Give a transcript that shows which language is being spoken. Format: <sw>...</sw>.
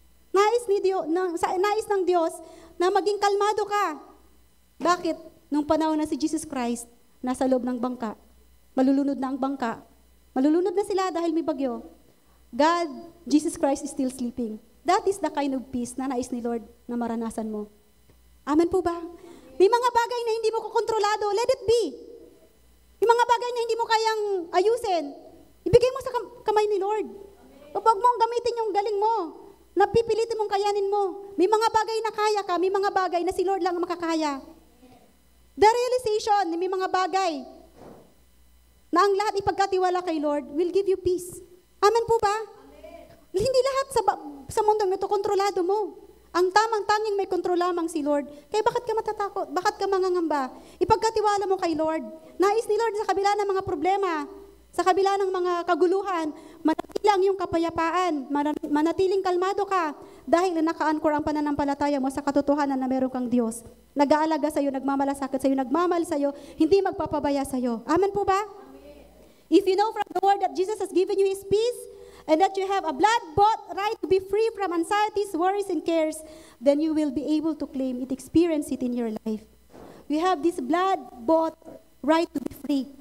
<tl>Nais ng Diyos na maging kalmado ka. Bakit? Nung panahon na si Jesus Christ, nasa loob ng bangka, malulunod na ang bangka, malulunod na sila dahil may bagyo.</tl> <en>God, Jesus Christ is still sleeping. That is the kind of peace</en> <tl>na nais ni Lord na maranasan mo. Amen po ba? May mga bagay na hindi mo kukontrolado,</tl> <en>let it be.</en> <tl>May mga bagay na hindi mo kayang ayusin, ibigay mo sa kamay ni Lord. Huwag mong gamitin yung galing mo, napipilitin mong kayanin mo. May mga bagay na kaya ka, may mga bagay na si Lord lang ang makakaya.</tl> <en>The realization</en> <tl>na may mga bagay na ang lahat ipagkatiwala kay Lord</tl> <en>will give you peace.</en> <tl>Amen po ba? Amen. Hindi lahat sa mundong ito kontrolado mo. Ang tanging may kontrol lamang si Lord. Kaya bakit ka matatakot? Bakit ka mangangamba? Ipagkatiwala mo kay Lord. Nais ni Lord sa kabila ng mga problema, sa kabila ng mga kaguluhan, manatili ang iyong kapayapaan, manatiling kalmado ka, dahil naka-anchor ang pananampalataya mo sa katotohanan na meron kang Diyos. Nag-aalaga sa iyo, nagmamalasakit sa iyo, nagmamahal sa iyo, hindi magpapabaya sa iyo. Amen po ba? Amen.</tl> <en>If you know from the Word that Jesus has given you His peace, and that you have a blood-bought right to be free from anxieties, worries, and cares, then you will be able to claim it, experience it in your life. You have this blood-bought right to be free.</en>